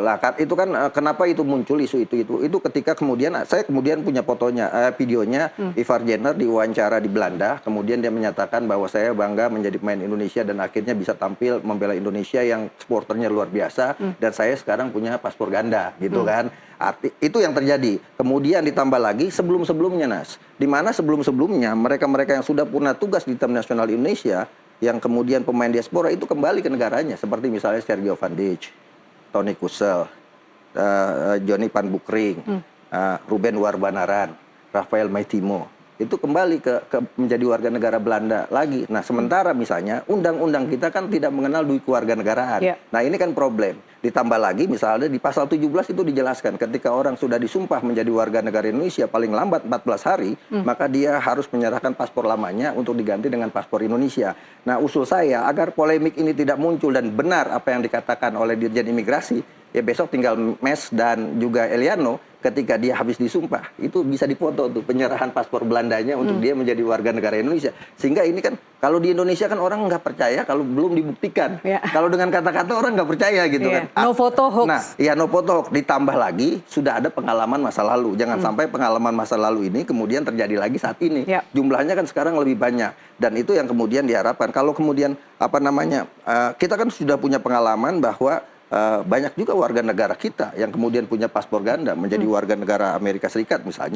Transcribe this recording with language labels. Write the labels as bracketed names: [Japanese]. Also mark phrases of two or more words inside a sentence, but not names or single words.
[Indonesian] Lah itu kan kenapa itu muncul isu itu ketika kemudian saya punya fotonya, videonya Ivar Jenner diwawancara di Belanda, kemudian dia menyatakan bahwa saya bangga menjadi pemain Indonesia dan akhirnya bisa tampil membela Indonesia yang supporternya luar biasa dan saya sekarang punya paspor ganda gitu kan. Itu yang terjadi. Kemudian ditambah lagi sebelum-sebelumnya Nas, di mana sebelum-sebelumnya mereka-mereka yang sudah pernah tugas di tim nasional Indonesia yang kemudian pemain diaspora itu kembali ke negaranya, seperti misalnya Sergio Van Dijk, Toni Kusel, Johnny Van Bukering, Ruben Warbanaran, Rafael Maitimo, itu kembali ke menjadi warga negara Belanda lagi. Nah sementara misalnya undang-undang kita kan tidak mengenal duit kewarganegaraan. Nah ini kan problem. Ditambah lagi misalnya di pasal 17 itu dijelaskan ketika orang sudah disumpah menjadi warga negara Indonesia paling lambat 14 hari, maka dia harus menyerahkan paspor lamanya untuk diganti dengan paspor Indonesia. Nah usul saya agar polemik ini tidak muncul dan benar apa yang dikatakan oleh Dirjen Imigrasi, ya besok tinggal Mes dan juga Eliano ketika dia habis disumpah itu bisa dipoto tuh penyerahan paspor Belandanya untuk dia menjadi warga negara Indonesia. Sehingga ini kan kalau di Indonesia kan orang nggak percaya kalau belum dibuktikan. Kalau dengan kata-kata orang nggak percaya gitu kan. [English] No photo hoax. Nah, no photo hoax. [Indonesian] Ditambah lagi sudah ada pengalaman masa lalu. Jangan sampai pengalaman masa lalu ini kemudian terjadi lagi saat ini. Jumlahnya kan sekarang lebih banyak dan itu yang kemudian diharapkan. Kalau kemudian kita kan sudah punya pengalaman bahwa banyak juga warga negara kita yang kemudian punya paspor ganda menjadi warga negara Amerika Serikat misalnya.